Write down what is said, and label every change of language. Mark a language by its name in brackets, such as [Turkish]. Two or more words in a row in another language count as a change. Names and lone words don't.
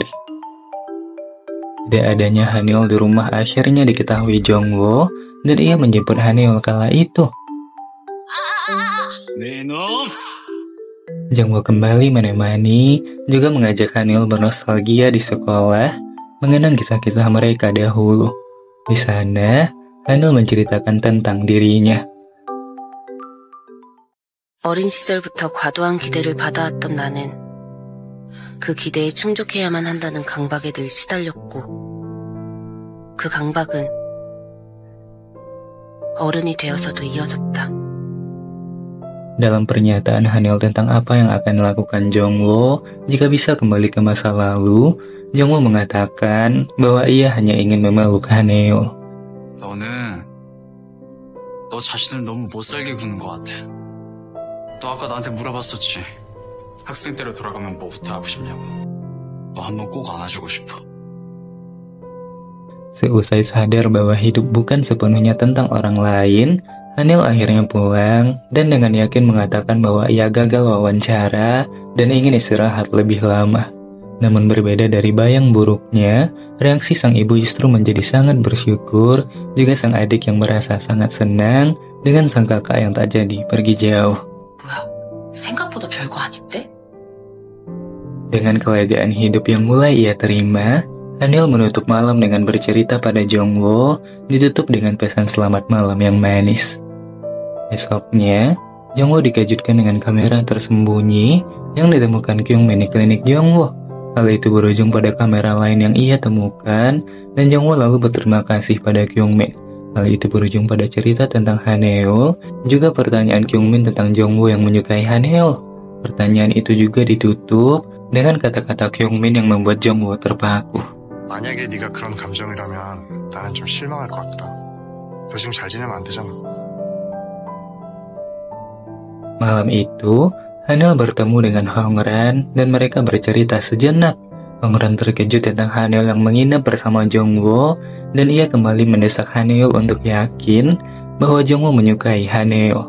[Indonesian] Tidak adanya Hanil di rumah akhirnya diketahui Jongwoo dan ia menjemput Hanil kala itu. Jongwoo kembali menemani, juga mengajak Hanil bernostalgia di sekolah, mengenang kisah-kisah mereka dahulu. Di sana, Hanil menceritakan tentang dirinya. [Korean] 어린 시절부터 과도한 기대를 받아왔던 나는 그 기대에 충족해야만 한다는 강박에 늘 시달렸고 그 강박은 어른이 되어서도 이어졌다. [Indonesian] Dalam pernyataan Hanil tentang apa yang akan dilakukan Jongwoo jika bisa kembali ke masa lalu, Jongwoo mengatakan bahwa ia hanya ingin memeluk Hanil. [Korean] 너는 너 자신을 너무 못살게 구는 것 같아. 너 아까 나한테 물어봤었지. 학생 때로 돌아가면 뭐부터 하고 싶냐고. 너 한번 꼭 안아주고 싶어. [Indonesian] Seusai sadar bahwa hidup bukan sepenuhnya tentang orang lain, Hanil akhirnya pulang dan dengan yakin mengatakan bahwa ia gagal wawancara dan ingin istirahat lebih lama. Namun berbeda dari bayang buruknya, reaksi sang ibu justru menjadi sangat bersyukur, juga sang adik yang merasa sangat senang dengan sang kakak yang tak jadi pergi jauh. [Korean] 생각보다 별거 아닌데? [Indonesian] Dengan kelegaan hidup yang mulai ia terima, Hanil menutup malam dengan bercerita pada Jongwoo, ditutup dengan pesan selamat malam yang manis. Esoknya, Jongwoo dikejutkan dengan kamera tersembunyi yang ditemukan Kyungmin di klinik Jongwoo. Hal itu berujung pada kamera lain yang ia temukan, dan Jongwoo lalu berterima kasih pada Kyungmin. Hal itu berujung pada cerita tentang Haneul, juga pertanyaan Kyungmin tentang Jongwoo yang menyukai Haneul. Pertanyaan itu juga ditutup dengan kata-kata Kyungmin yang membuat Jongwoo terpaku. [Korean] 만약에 네가 그런 감정이라면 나는 좀 실망할 것 같다. 너 지금 잘 지내면 안 되잖아. [Indonesian] Malam itu, Hanil bertemu dengan Hongran dan mereka bercerita sejenak. Hongran terkejut tentang Hanil yang menginap bersama Jongwoo dan ia kembali mendesak Hanil untuk yakin bahwa Jongwoo menyukai Hanil.